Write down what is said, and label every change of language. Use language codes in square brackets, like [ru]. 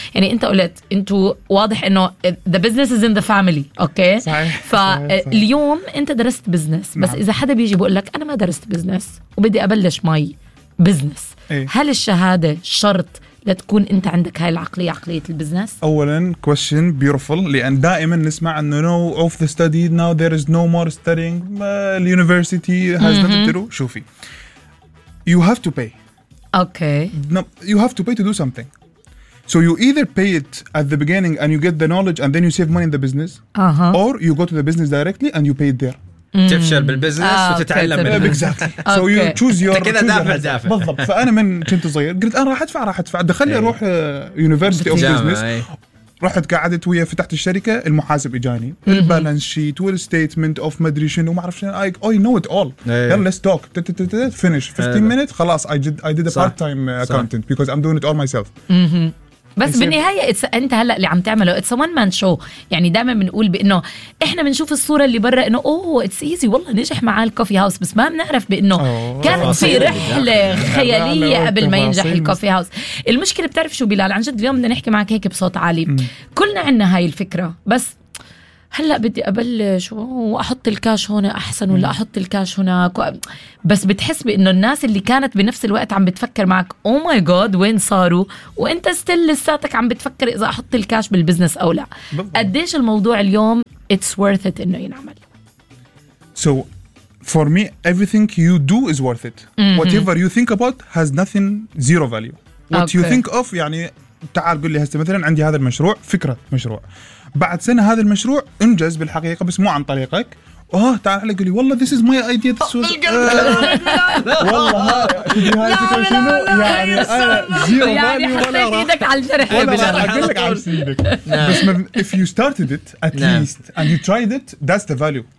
[ar] يعني أنت قلت أنتوا واضح إنه business is in the family. اوكي فاليوم انت درست بزنس بس نعم. اذا حدا بيجي بيقول لك انا ما درست بزنس وبدي ابلش ماي بزنس ايه؟ هل الشهاده شرط لتكون انت عندك هاي العقليه عقليه البزنس؟ [en] اولا question beautiful لان دائما نسمع انه no off the study now there is no more studying the university has nothing to do. شوفي you have to pay. [ar] اوكي [en] no, you have to pay to do something. So you either pay it at the beginning and you get the knowledge and then you save money in the business or you go to the business directly and you pay it there. [ar] تفشل بالبزنس وتتعلم منه. [en] Exactly. So you choose your... [ar] كذا دافع. بالضبط. فأنا من كنت صغير قلت أنا راح أدفع دخلني أروح university of business. رحت قعدت ويا فتحت الشركة المحاسب إجاني البالانس شيت والستيتمنت أوف مدري شنو وما أعرف شنو I know it all. [en] يلا let's talk. Finish 15 minute خلاص I did a part time accountant because I'm doing it all myself. [ar] بس بالنهاية أنت هلأ اللي عم تعمله it's a one man show. يعني دائما بنقول بأنه إحنا بنشوف الصورة اللي برا أنه أوه it's easy والله نجح معاه الكوفي هاوس بس ما بنعرف بأنه كانت في رحلة خيالية قبل ما ينجح الكوفي هاوس. المشكلة بتعرف شو بلال عن جد اليوم بدنا نحكي معك هيك بصوت عالي كلنا عنا هاي الفكرة بس هلأ بدي أبلش وأحط الكاش هنا أحسن ولا أحط الكاش هناك بس بتحس بأنه الناس اللي كانت بنفس الوقت عم بتفكر معك أو ماي جود وين صاروا وإنت ستيل لساتك عم بتفكر إذا أحط الكاش بالبزنس أو لا. قديش الموضوع اليوم it's worth it إنه ينعمل؟ [en] So for me everything you do is worth it. Whatever you think about has nothing zero value. [ar] What you think of يعني تعال قل لي هسه مثلا عندي هذا المشروع فكرة مشروع بعد سنة هذا المشروع انجز بالحقيقة بس مو عن طريقك تعال علي قولي والله this is my idea this [en] was [ar] والله هاي فكرة شنو يعني زيرو يعني حسيت ايدك على الجرح [en] ولا راح أقول لك عم سيدك بس if you started it at least and you tried it that's the value.